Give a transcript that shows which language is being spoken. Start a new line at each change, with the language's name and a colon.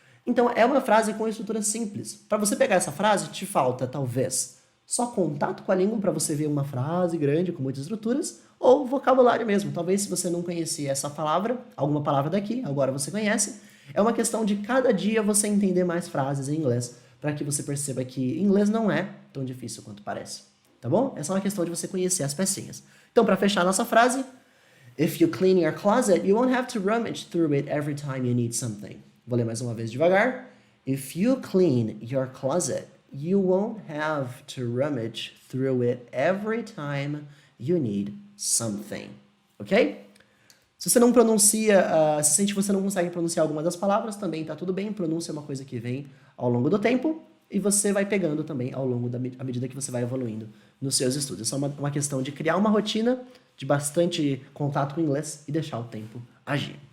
Portuguese: Então é uma frase com estrutura simples. Para você pegar essa frase, te falta talvez só contato com a língua para você ver uma frase grande com muitas estruturas, ou vocabulário mesmo. Talvez se você não conhecia essa palavra, alguma palavra daqui, agora você conhece. É uma questão de cada dia você entender mais frases em inglês, para que você perceba que inglês não é tão difícil quanto parece. Tá bom? Essa é uma questão de você conhecer as pecinhas. Então, para fechar a nossa frase,
English: if you clean your closet, you won't have to rummage through it every time you need something.
Portuguese: Vou ler mais uma vez devagar.
English: If you clean your closet, you won't have to rummage through it every time you need something. Ok?
Portuguese: Se você não pronuncia, se sente que você não consegue pronunciar alguma das palavras, também tá tudo bem. Pronúncia é uma coisa que vem ao longo do tempo e você vai pegando também ao longo à medida que você vai evoluindo nos seus estudos. É só uma questão de criar uma rotina de bastante contato com o inglês e deixar o tempo agir.